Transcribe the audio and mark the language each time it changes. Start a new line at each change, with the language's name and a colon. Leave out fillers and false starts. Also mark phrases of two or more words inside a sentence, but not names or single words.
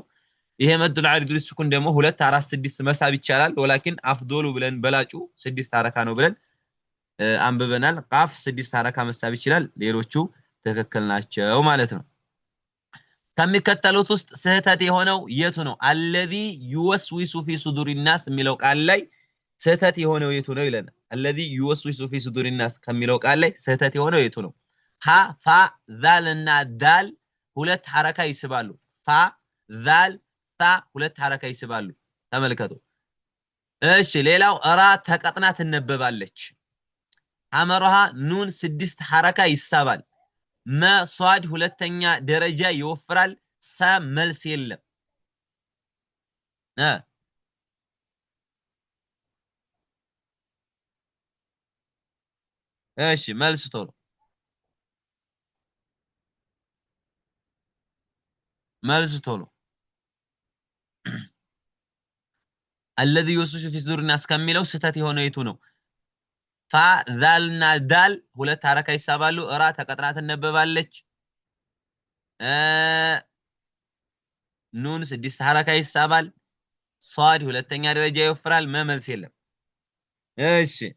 Amharic: ይሄ
Arabic: مد العارض للسكون
Amharic: ደግሞ 2 4 6 መሳብ ይቻላል
Arabic: ولكن الأفضل
Amharic: ብለን በላጩ 6 ሐረካ ነው ብለን አንብበናል ቃፍ 6 ሐረካ መሳብ ይችላል ሌሎቹ ትክክል ናቸው ማለት ነው ከሚከተሉት ውስጥ ስህተት የሆነው የቱ ነው
Arabic: الذي يوسوس في صدور الناس
Amharic: የሚለው ቃል ላይ ስህተት የሆነው የቱ ነው ይለናል
Arabic: الذي يوسوس في صدور الناس
Amharic: ከሚለው ቃል ላይ ስህተት የሆነው የቱ ነው ሀ ፋ ዛል እና ዳል ሁለት ሐረካ ይስባሉ ፋ ዛል ታ ሁለት ሐረካ ይስባሉ ተመልከቱ እሺ ሌላው ራ ተቀጥና ትነበባለች አመረሃ ኑን 6 ሐረካ ይሳባል ማ ሷድ ሁለተኛ ደረጃ ይወፍራል ሳ መልስ የለም እሺ መልስ ቶሎ መልስ ቶሎ
Arabic: الذي يوسوس في صدور الناس
Amharic: ከሚለው ስህተት የሆነው የቱ ነው ፋ ዛልና ዳል ሁለት ሐረካ ይሳባሉ ራ ተቀጥና ትነበባለች ኑን 6 ሐረካ ይሳባል ሷድ ሁለተኛ ደረጃ ይወፍራል መልስ የለም እሺ